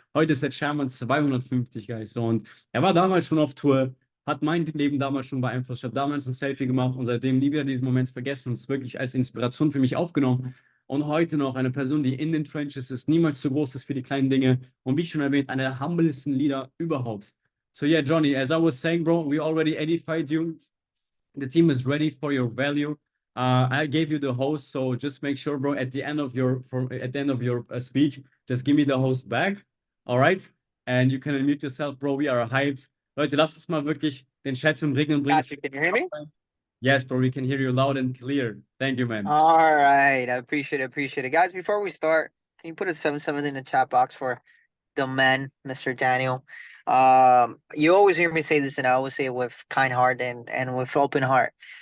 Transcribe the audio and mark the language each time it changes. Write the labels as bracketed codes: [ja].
[de] Heute ist er Chairman 250, Guys. So, und er war damals schon auf Tour, hat mein Leben damals schon beeinflusst. Ich habe damals ein Selfie gemacht und seitdem nie wieder diesen Moment vergessen und es wirklich als Inspiration für mich aufgenommen. Und heute noch eine Person, die in den Trenches ist, niemals zu groß ist für die kleinen Dinge. Und wie schon erwähnt, einer der humblesten Leader überhaupt. [en] So yeah, Johnny, as I was saying, bro, we already edified you. The team is ready for your value. I gave you the host, so just make sure, bro, at the end of your speech, just give me the host back. All right? And you can unmute yourself, bro. We are hyped. [de] Leute, lasst uns mal wirklich den Chat zum Regeln bringen. [en] Gotcha. Can you hear me? Yes, bro, we can hear you loud and clear. Thank you, man. All right. I appreciate it. Guys, before we start, can you put a 7-7 in the chat box for the man, Mr. Daniel? You always hear me say this, and I always say it with kind heart and with open heart.